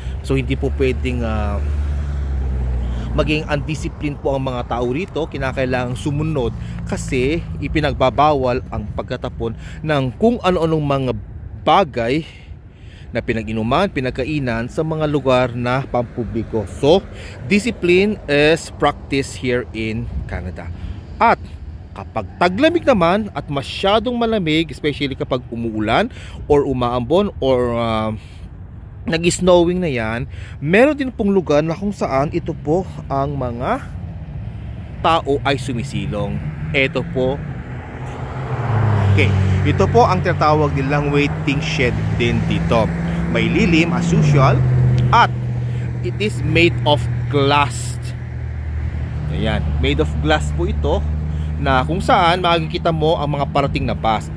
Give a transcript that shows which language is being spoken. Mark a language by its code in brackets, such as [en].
[tl] So hindi po pwedeng maging undisciplined po ang mga tao rito. Kinakailangang sumunod kasi ipinagbabawal ang pagkatapon ng kung ano-anong mga bagay na pinag-inuman, pinagkainan sa mga lugar na pampubliko. [en] So, discipline is practiced here in Canada. [tl] At kapag taglamig naman at masyadong malamig, especially kapag umuulan or umaambon or nag-snowing na yan, meron din pong lugar na kung saan ito po ang mga tao ay sumisilong. Ito po, okay, ito po ang tinatawag nilang waiting shed din dito. May lilim [en] as usual at it is made of glass. [tl] Ayan, [en] made of glass [tl] po ito na kung saan makikita mo ang mga parating na bus.